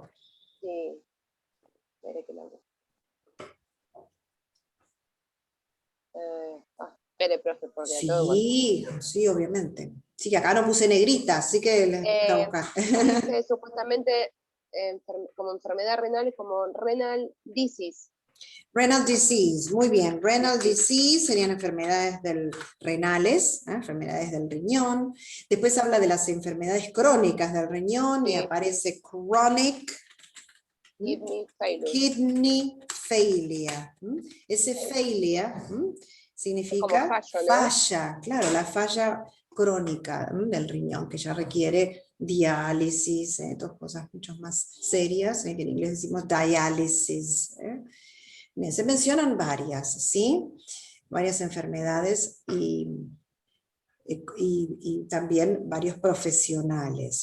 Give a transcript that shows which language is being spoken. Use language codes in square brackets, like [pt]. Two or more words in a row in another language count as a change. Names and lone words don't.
[es] Sí. Espere que la busque. Espere, profe, porque a todo Sí, sí, obviamente. Sí, que acá no puse negrita, así que les voy a buscar. dice supuestamente como enfermedad renal, como [en] renal disease. Renal disease, [es] muy bien. [en] Renal disease [es] serían enfermedades renales, enfermedades del riñón. Después habla de las enfermedades crónicas del riñón y Sí. aparece chronic [en] Kidney failure. kidney failure. [es] Ese failure significa como fallo, ¿no? falla, claro, la falla crónica del riñón, que ya requiere diálisis, dos cosas mucho más serias, que en inglés decimos diálisis. Bien, se mencionan varias, ¿sí? Varias enfermedades y también varios profesionales.